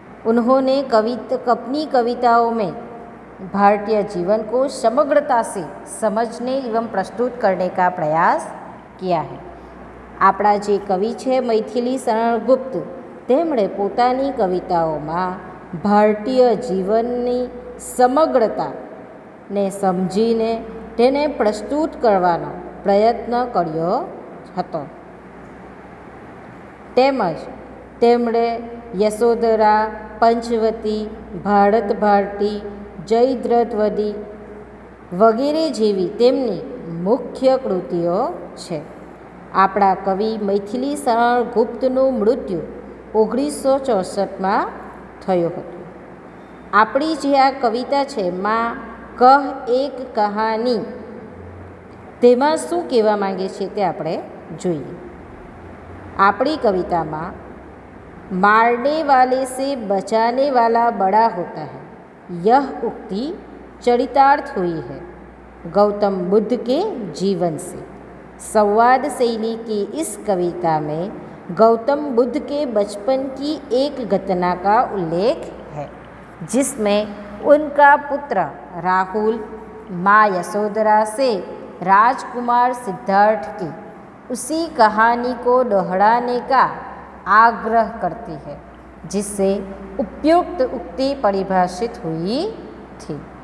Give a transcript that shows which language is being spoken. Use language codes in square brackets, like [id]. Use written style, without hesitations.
[hi] उन्होंने अपनी कविताओं में भारतीय जीवन को समग्रता से समझने एवं प्रस्तुत करने का प्रयास किया है. [gu] આપણા જે કવિ છે મૈથિલી શરણ ગુપ્ત, તેમણે પોતાની કવિતાઓમાં ભારતીય જીવનની સમગ્રતાને સમજીને તેને પ્રસ્તુત કરવાનો પ્રયત્ન કર્યો હતો. તેમજ તેમણે યશોધરા, પંચવતી, ભારત ભારતી, જયદ્રથવદી વગેરે જેવી તેમની મુખ્ય કૃતિઓ છે. આપણા કવિ મૈથિલી શરણ ગુપ્તનું મૃત્યુ 1964 થયું હતું. આપણી જે આ કવિતા છે માં કહ એક કહાની, તેમાં શું કહેવા માંગે છે તે આપણે જોઈએ. આપણી કવિતામાં [hi] मारने वाले से बचाने वाला बड़ा होता है, यह उक्ति चरितार्थ हुई है गौतम बुद्ध के जीवन से. संवाद शैली की इस कविता में गौतम बुद्ध के बचपन की एक घटना का उल्लेख है, जिसमें उनका पुत्र राहुल माँ यशोधरा से राजकुमार सिद्धार्थ की उसी कहानी को दोहराने का आग्रह करती है, जिससे उपयुक्त उक्ति परिभाषित हुई थी.